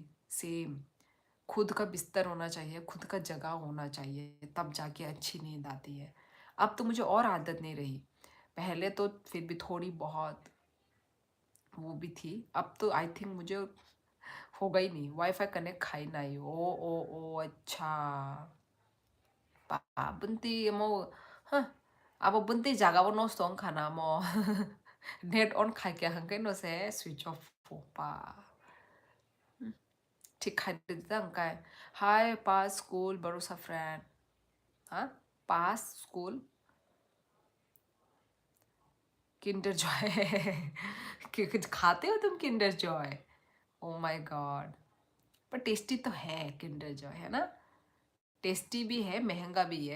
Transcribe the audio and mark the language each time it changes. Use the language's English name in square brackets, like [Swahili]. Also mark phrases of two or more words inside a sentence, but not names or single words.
[Hindi] सेम, खुद का बिस्तर होना चाहिए, खुद का जगह होना चाहिए, तब जाके अच्छी नींद आती है। अब तो मुझे और आदत नहीं रही। पहले तो फिर भी थोड़ी बहुत वो भी थी, अब तो [English] I think [Hindi] मुझे होगा ही नहीं। वाईफाई कनेक्ट खाई नहीं। ओ अच्छा। [Kok Borok] bunti mo huh abo bunti jaga bo no song khana mo [English] net on [Kok Borok] khai kya hang kai no se [English] switch off [Kok Borok] po pa ठीक khai de dang kai hi pass school barusa friend। [Hindi] हाँ, पास स्कूल किंडर जॉय कुछ खाते हो तुम किंडर जॉय? [English] oh my god, [Hindi] पर टेस्टी तो है किंडर जॉय, है ना। टेस्टी भी है, महंगा भी है।